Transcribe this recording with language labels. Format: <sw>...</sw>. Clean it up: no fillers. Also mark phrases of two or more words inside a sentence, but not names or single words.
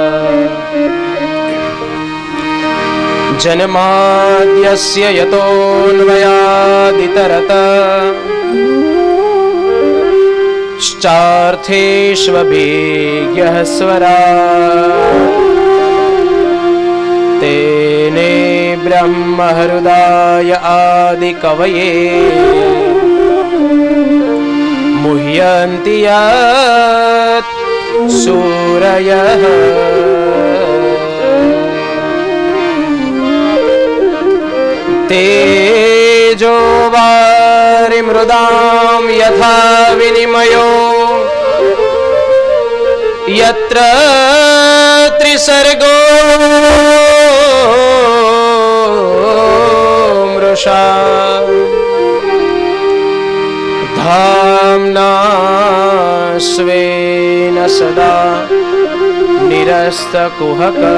<sa>જન્માદ્યસ્ય યતોન્વયાદિતરત શ્ચાર્થેષ્વભિજ્ઞઃ સ્વરાટ તેને બ્રહ્મ હૃદય આદિ કવયે મુહ્યન્તિ યત સૂરયઃ तेजो वारिमृदां यथा विनिमयो यत्र त्रिसर्गो मृषा धाम्ना स्वेन सदा निरस्तकुहक</sa>